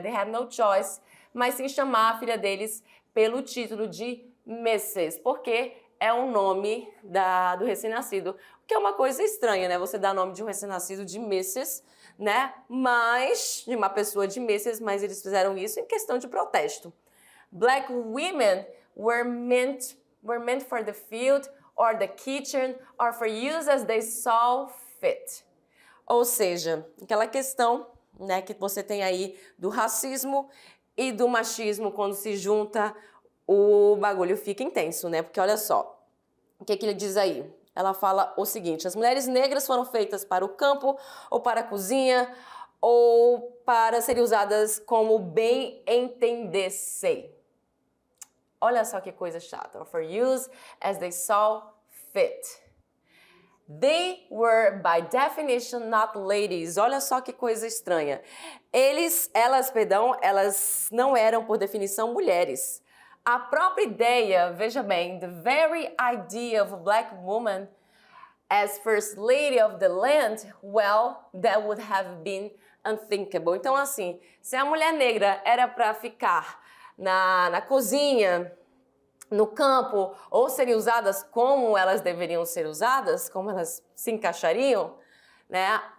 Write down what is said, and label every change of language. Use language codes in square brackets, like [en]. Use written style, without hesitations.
[en] They had no choice, [pt] mas sim chamar a filha deles pelo título de Mrs., porque é o nome do recém-nascido. O que é uma coisa estranha, né? Você dá nome de um recém-nascido de Mrs., né? Mas, de uma pessoa de Mrs., mas eles fizeram isso em questão de protesto. [en] Black women were meant for the field or the kitchen or for use as they saw fit. [pt] Ou seja, aquela questão, né, que você tem aí do racismo e do machismo, quando se junta, o bagulho fica intenso, né? Porque olha só, o que ele diz aí? Ela fala o seguinte: as mulheres negras foram feitas para o campo ou para a cozinha ou para serem usadas como bem entendessem. Olha só que coisa chata. [en] For use as they saw fit. They were, by definition, not ladies. [pt] Olha só que coisa estranha. Elas não eram, por definição, mulheres. A própria ideia, veja bem, [en] the very idea of a black woman as first lady of the land, well, that would have been unthinkable. [pt] Então, assim, se a mulher negra era para ficar na cozinha, no campo, ou serem usadas como elas deveriam ser usadas, como elas se encaixariam, né?